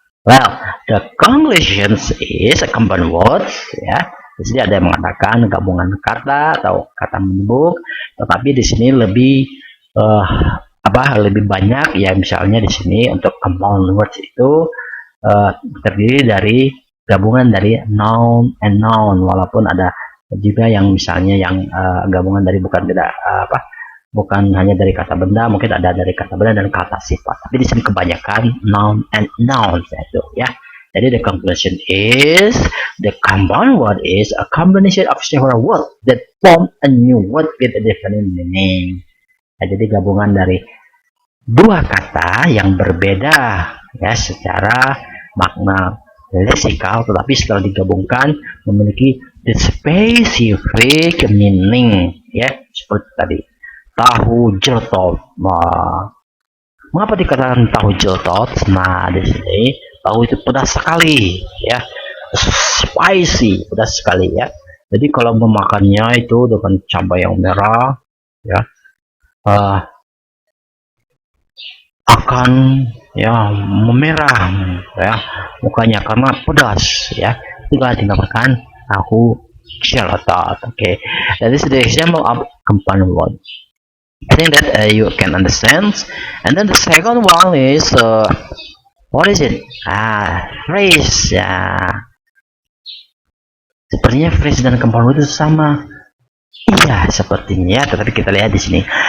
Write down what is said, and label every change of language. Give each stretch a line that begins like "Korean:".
English: Well, the conclusion is a compound word, ya.
Indonesian: Di sini ada yang mengatakan gabungan kata atau kata menyebut, tetapi di sini lebih lebih banyak, ya, misalnya di sini untuk compound words itu terdiri dari gabungan dari noun and noun, walaupun ada juga yang misalnya yang gabungan dari bukan hanya dari kata benda, mungkin ada dari kata benda dan kata sifat, tapi di sini kebanyakan noun and nouns, itu, ya. Jadi
English: the conclusion is the compound word is a combination of several words that form a new word with a different meaning.
Indonesian: Nah, jadi gabungan dari dua kata yang berbeda, ya, secara makna leksikal, tetapi setelah digabungkan memiliki
English: the specific meaning,
Indonesian: ya, seperti tadi tahu jeletot. Mengapa dikatakan tahu jeletot? Nah, di sini tahu itu pedas sekali, ya, spicy, pedas sekali, ya. Jadi kalau memakannya itu dengan cabai yang merah, ya, akan, ya, memerah, ya, mukanya karena pedas, ya. Itulah dinamakan tahu jeletot.
English: Okay, that is the example of compound word. I think that you can understand. And then the second one is what is it? Phrase, ya.
Indonesian: Sepertinya phrase dan compound word itu sama. Iya, sepertinya. Tetapi kita lihat di sini.